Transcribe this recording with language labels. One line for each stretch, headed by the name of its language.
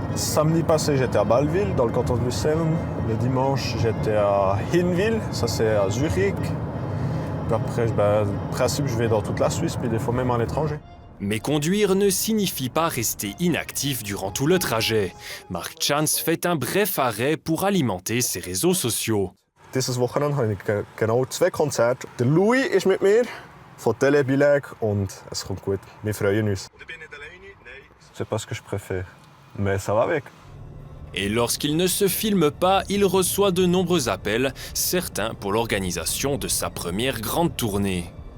French: Samedi passé, j'étais à Bâle-Ville, dans le canton de Lucerne. Le dimanche, j'étais à Hinwil, ça c'est à Zurich. Puis après, en principe, je vais dans toute la Suisse, puis des fois même à l'étranger. Mais conduire ne signifie pas rester inactif durant tout le trajet. Mark Chance fait un bref arrêt pour alimenter ses réseaux sociaux.
German: Dieses Wochenende habe ich genau 2 Konzerte. Der Louis ist mit mir von Telebileg und es kommt gut. Wir freuen uns.
French: C'est pas ce que je préfère, mais ça va avec. Et lorsqu'il ne se filme pas, il reçoit de nombreux appels, certains pour l'organisation de sa première grande tournée.